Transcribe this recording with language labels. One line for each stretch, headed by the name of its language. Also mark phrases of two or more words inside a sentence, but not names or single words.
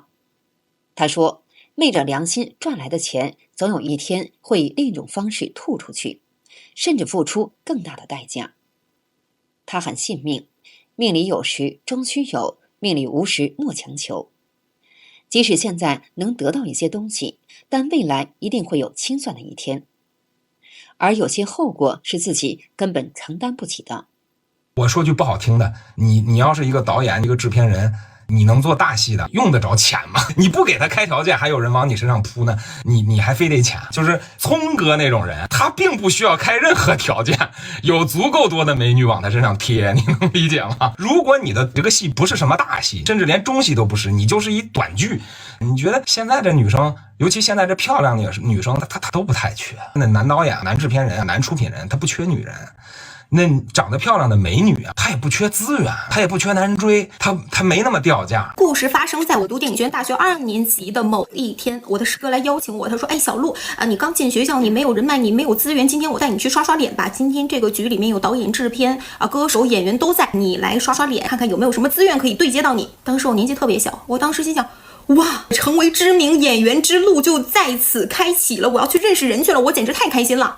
Chinese: 他說，昧着良心賺來的錢，總有一天會以另一種方式吐出去，甚至付出更大的代價。他很信命，命裡有時終須有，命裡無時莫強求。即使現在能得到一些東西，但未來一定會有清算的一天，而有些後果是自己根本承擔不起的。我說句不好聽的，你要是一个导演，一个制片人，你能做大戏的，用得着錢嗎？你不給他開條件，還有人往你身上撲呢，你還非得錢。就是聰哥那種人，他並不需要開任何條件，有足夠多的美女往他身上貼，你能理解嗎？如果你的這個戲不是什麼大戲，甚至連中戲都不是，你就是一短劇，你覺得現在這女生，尤其現在這漂亮的女生，她都不太缺。那男導演、男制片人、男出品人，他不缺女人。那長得漂亮的美女啊，她也不缺資源，她也不缺男人追，她沒那麼掉價。故事發生在我讀電影學院大學2年級的某一天，我的師哥來邀請我，他說：“哎，小鹿啊，你剛進學校，你沒有人脈，你沒有資源，今天我帶你去刷刷臉吧。今天這個局裡面有導演、制片啊、歌手、演員都在，你來刷刷臉，看看有沒有什麼資源可以對接到你。” 當時我年紀特別小，我當時心想，哇，成為知名演員之路就在此開啟了，我要去認識人去了，我簡直太開心了。